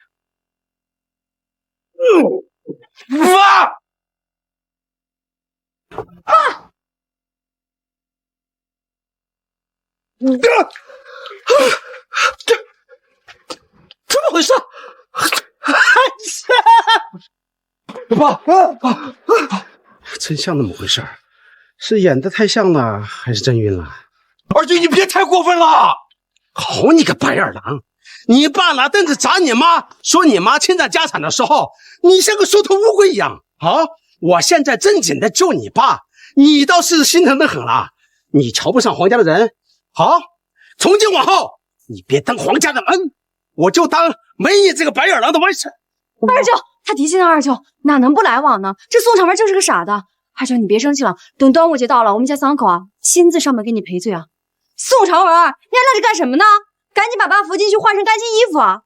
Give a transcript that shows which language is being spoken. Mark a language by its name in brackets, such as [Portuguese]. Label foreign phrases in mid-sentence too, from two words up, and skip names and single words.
[Chinese] 怎麼回事？爸，真像那麼回事兒，是演得太像了，還是真暈了？二舅，你別太過分了！好你個白眼狼！你爸拿凳子砸你媽，說你媽侵占家產的時候，你像個縮頭烏龜一樣啊！我現在正經的救你爸，你倒是心疼的很了。你瞧不上黃家的人，好，從今往後你別登黃家的門，我就當沒你這個白眼狼的完事。二舅，他提親的二舅哪能不來往呢？這宋長文就是個傻的。二舅，你別生氣了，等端午節到了，我們家三口啊親自上門給你賠罪啊。宋長文，你還愣着幹什麼呢？趕緊把爸扶進去換身乾淨衣服啊！